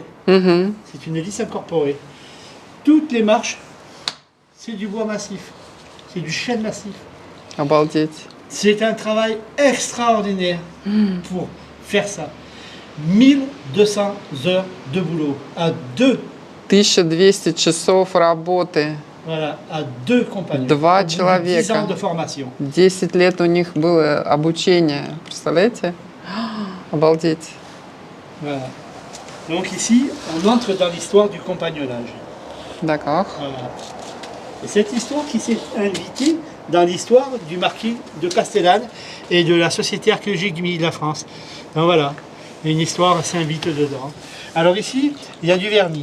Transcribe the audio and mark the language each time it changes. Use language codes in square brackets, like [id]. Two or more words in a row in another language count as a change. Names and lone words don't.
[fr] C'est une lisse incorporée. Toutes les marches, c'est du bois massif. C'est du chêne massif. [ru] Обалдеть. [fr] C'est un travail extraordinaire pour faire ça. 1200 heures de boulot à deux. [ru] 1200 часов работы. [fr] Voilà, à deux compagnons. [ru] 2 [fr] 10 ans [ru] человека. [fr] de formation. [ru] 10 лет у них было обучение. Представляете? Обалдеть. [fr] Voilà. Donc ici, on entre dans l'histoire du compagnonnage. D'accord. Voilà. Et cette histoire qui s'est invitée dans l'histoire du marquis de Castellane et de la Société archéologique du Midi de la France. Donc voilà, une histoire s'invite dedans. Alors ici, il y a du vernis.